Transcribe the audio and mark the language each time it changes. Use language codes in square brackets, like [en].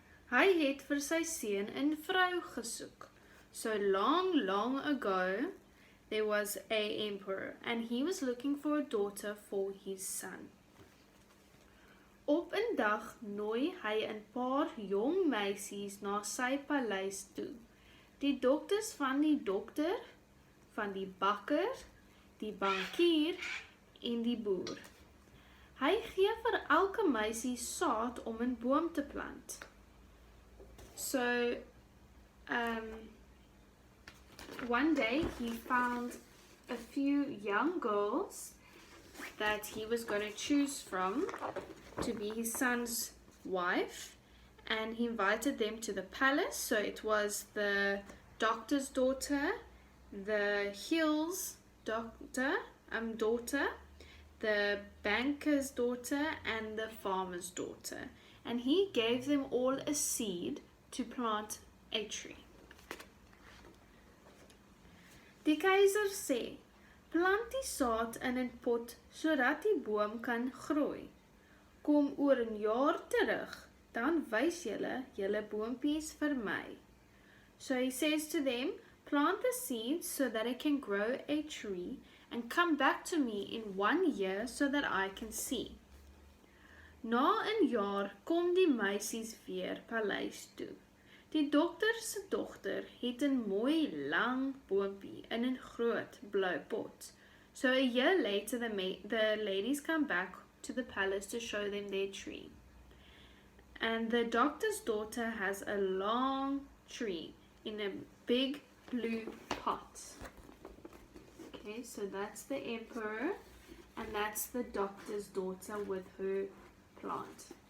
[af] Hy het vir sy seun 'n vrou gesoek. [en] So long ago, there was an emperor, and he was looking for a daughter for his son. [af] Op 'n dag nooi hy 'n paar jong meisies na sy paleis toe. Die dokters van die dokter, van die bakker, die bankier en die boer. Hy gee vir elke meisie saad om 'n boom te plant. [en] So, one day he found a few young girls that he was going to choose from to be his son's wife, and he invited them to the palace. So it was the doctor's daughter, the hill's daughter, the banker's daughter, and the farmer's daughter, and he gave them all a seed to plant a tree. [af] Die keizer sê, plant die saad in 'n pot sodat die boom kan groei. Kom oor 'n jaar terug, dan wys julle boompies vir my. [en] So he says to them, plant the seeds so that it can grow a tree, and come back to me in 1 year so that I can see. [af] Na 'n jaar kom die meisies weer paleis toe. Die dokter se dogter het 'n mooi lang boompie in 'n groot blou pot. [en] So a year later the ladies come back to the palace to show them their tree. And the doctor's daughter has a long tree in a big blue pot. Okay, so that's the emperor, and that's the doctor's daughter with her plant.